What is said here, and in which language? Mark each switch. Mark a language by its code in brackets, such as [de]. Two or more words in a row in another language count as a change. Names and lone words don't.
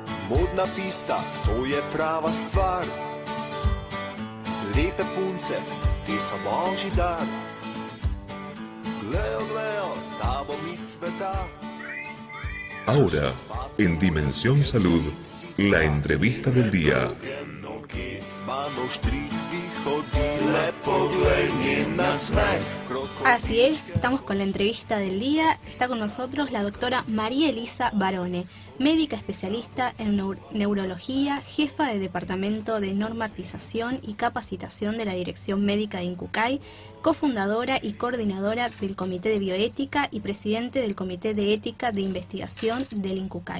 [sl] modna pista, to je prava stvar. Lepe punce, ti so božji dar. Gleo, gleo, ta bo mi sveta. [es] Ahora, en Dimensión Salud, la entrevista del día. Así es, estamos con la entrevista del día. Está con nosotros la doctora María Elisa Barone, médica especialista en neurología, jefa de Departamento de Normatización y Capacitación de la Dirección Médica de Incucay, cofundadora y coordinadora del Comité de Bioética y presidente del Comité de Ética de Investigación del Incucay.